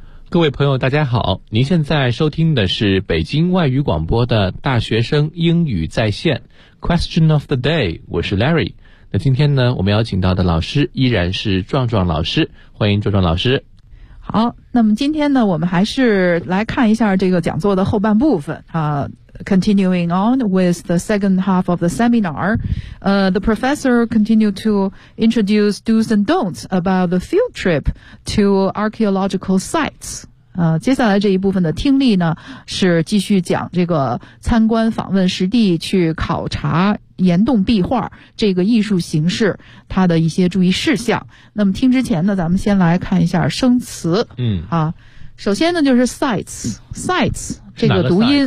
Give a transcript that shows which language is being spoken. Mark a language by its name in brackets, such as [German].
[Chinese] 各位朋友大家好，您现在收听的是北京外语广播的大学生英语在线 Question of the day， 我是 Larry。那今天呢，我们邀请到的老师依然是壮壮老师，欢迎壮壮老师。好，那么今天呢，我们还是来看一下这个讲座的后半部分啊。 [English] Continuing on with the second half of the seminar, the professor continued to introduce do's and don'ts about the field trip to archaeological sites. [Chinese] 接下来这一部分的听力呢，是继续讲这个参观访问实地去考察岩洞壁画这个艺术形式它的一些注意事项。那么听之前呢，咱们先来看一下生词。首先呢就是 sites 这个读音